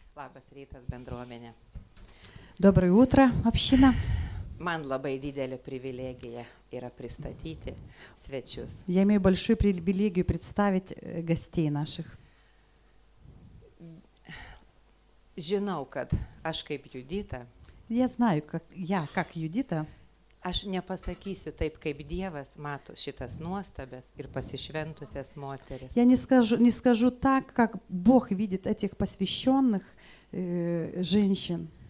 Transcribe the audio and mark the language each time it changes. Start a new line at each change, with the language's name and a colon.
Lithuanian: Labas rytas, bendruomenė.
Russian: Доброе утро, община.
Lithuanian: Man labai didelė privilegija yra pristatyti svečius.
Russian: Я имею большую привилегию представить гостей наших.
Lithuanian: Žinau, kad aš kaip Judita,
Russian: Я знаю, как Юдита,
Lithuanian: aš nepasakysiu taip, kaip Dievas mato šitas nuostabės ir pasišventusias moteris.
Russian: я не скажу так, как Бог видит этих посвященных женщин.